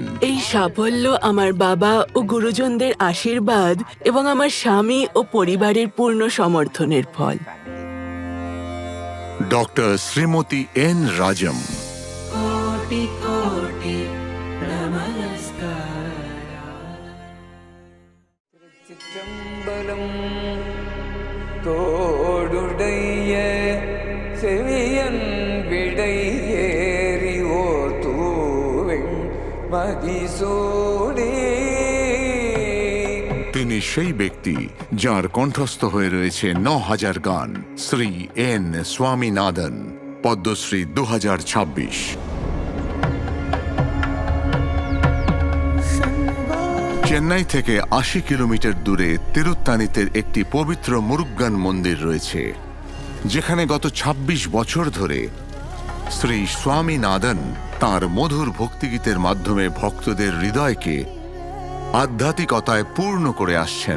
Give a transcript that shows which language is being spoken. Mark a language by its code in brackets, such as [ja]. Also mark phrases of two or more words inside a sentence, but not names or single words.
[bn] এই সাফল্য আমার বাবা ও গুরুজনদের আশীর্বাদ এবং আমার স্বামী ও পরিবারের পূর্ণ সমর্থনের ফল। ডক্টর শ্রীমতী এন রাজম। [hi] कोटि कोटि नमस्कार। [ta] சிற்றம்பலம் தோடுடைய செவியன் விடையேறி ஓர் தூவெண் மதிசூடி। [bn] তিনি সেই ব্যক্তি যার কণ্ঠস্থ হয়ে রয়েছে 9000 গান। শ্রী এন স্বামীনাথন, পদ্মশ্রী 2026। চেন্নাই থেকে 80 কিলোমিটার দূরে তিরুত্তানিতে একটি পবিত্র মুরুগান মন্দির রয়েছে, যেখানে গত 26 বছর ধরে শ্রী স্বামীনাথন তাঁর মধুর ভক্তিগীতের মাধ্যমে ভক্তদের হৃদয়কে আধ্যাত্মিকতায় পূর্ণ করে আসছেন।